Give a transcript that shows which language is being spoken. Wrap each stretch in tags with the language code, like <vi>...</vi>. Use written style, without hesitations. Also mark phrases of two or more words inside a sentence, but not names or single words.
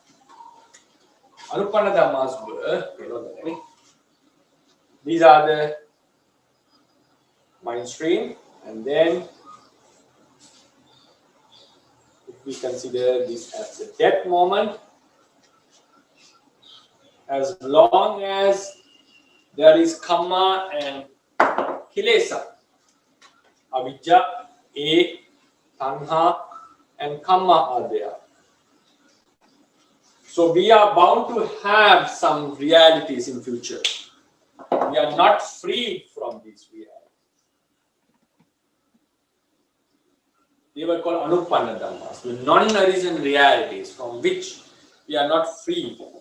<pi>Anupanna Dhammas</pi> <en>were, these are the mind stream, and then if we consider this as the death moment, as long as there is karma and</en> <pi>kilesa, avijja, tanha</pi> <en>and karma are there. So we are bound to have some realities in future. We are not freed from these realities. They were called</en> <pi>Anupanna Dhammas,</pi> <en>the non-arisen realities from which we are not free.</en>